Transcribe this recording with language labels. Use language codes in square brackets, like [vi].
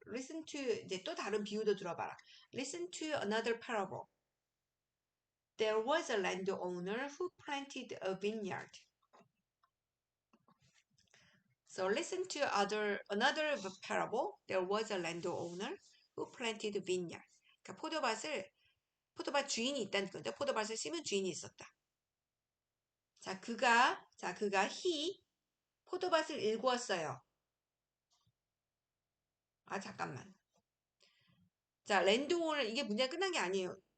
[en] Listen to [ko] 이제 또 다른 비유도 들어봐라. [en] Listen to another parable. There was a landowner who planted a vineyard. So listen to another parable. There was a landowner who planted a vineyard. [ko] 그러니까 포도밭 주인이 있다는 거죠. 포도밭을 심은 주인이 있었다. 자, 그가 [en] he [ko] 포도밭을 일구었어요. 아, 잠깐만. 자, 랜드오너 이게 문제가 끝난 게 아니에요.